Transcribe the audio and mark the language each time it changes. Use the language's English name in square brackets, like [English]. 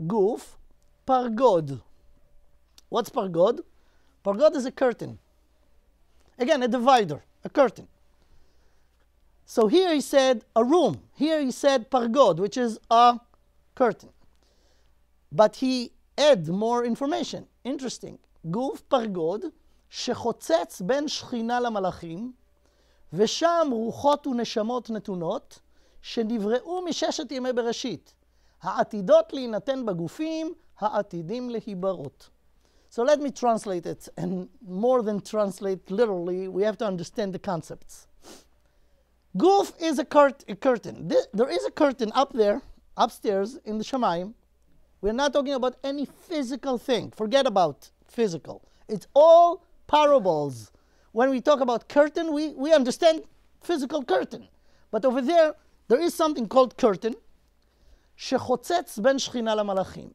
[English] Guf, pargod. What's pargod? Pargod is a curtain. Again, a divider, a curtain. So here he said a room. Here he said pargod, which is a curtain. But he add more information. Interesting. [Hebrew] גוף פרגוד שחוצץ בין שכינה למלאכים, ושם רוחות ונשמות נתונות, שנבראו מששת ימי בראשית, העתידות להינתן בגופים, העתידים להיברות. [English] So let me translate it, and more than translate literally, we have to understand the concepts. Guf is a curtain. There is a curtain up there, upstairs in the Shamayim. We're not talking about any physical thing. Forget about physical. It's all parables. When we talk about curtain, we understand physical curtain. But over there is something called curtain. [Hebrew] שחוצץ בין שכינה למלאכים.